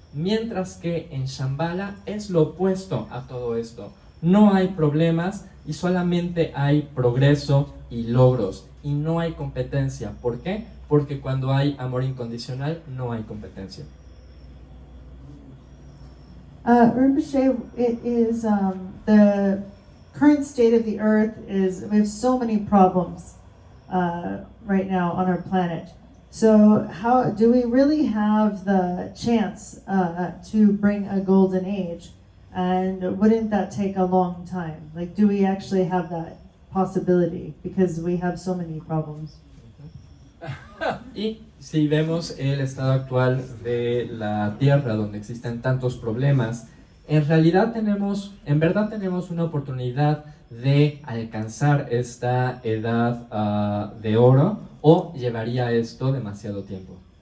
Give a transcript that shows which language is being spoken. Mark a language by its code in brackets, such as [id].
[es] Mientras que en Shambhala es lo opuesto a todo esto. No hay problemas y solamente hay progreso y logros. Y no hay competencia. ¿Por qué? Porque cuando hay amor incondicional, no hay competencia. [en] Rinpoche, it is the current state of the earth is we have so many problems right now on our planet. So how do we really have the chance to bring a golden age? And wouldn't that take a long time? Like, do we actually have that possibility? Because we have so many problems. [es] Y si vemos el estado actual de la Tierra, donde existen tantos problemas, en verdad tenemos una oportunidad de alcanzar esta edad de oro, o llevaría esto demasiado tiempo.